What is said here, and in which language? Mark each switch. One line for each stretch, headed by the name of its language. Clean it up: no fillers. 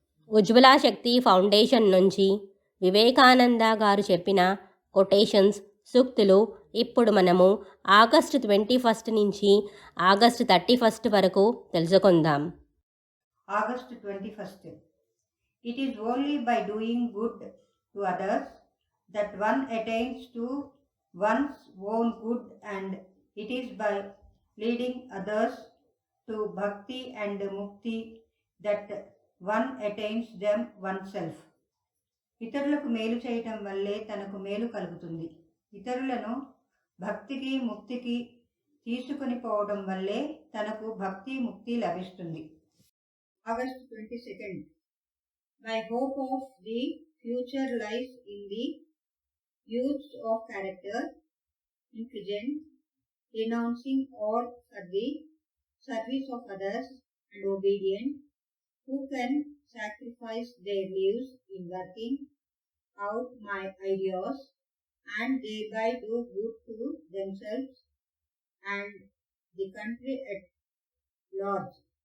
Telugu: ఉజ్వల శక్తి foundation నుంచి వివేకానంద గారు చెప్పిన కొటేషన్స్, సూక్తులు ఇప్పుడు మనము ఆగస్టు 21 నుంచి ఆగస్టు 31 వరకు తెలుసుకుందాం.
English: August 21st. It is only by doing good to others that one attains to one's own good, and it is by leading others to bhakti and mukti that one attains them oneself.
Telugu: ఇతరులకు మేలు చేయటం వల్లే తనకు మేలు కలుగుతుంది. ఇతరులను భక్తికి ముక్తికి తీసుకొని పోవడం వల్లే తనకు భక్తి ముక్తి లభిస్తుంది.
English: August 22nd. My hope of the future lies in the youth of character, intelligent, renouncing all for the service of others, and obedient, who can sacrifice their lives in working out my ideas and thereby do good to themselves and the country at large.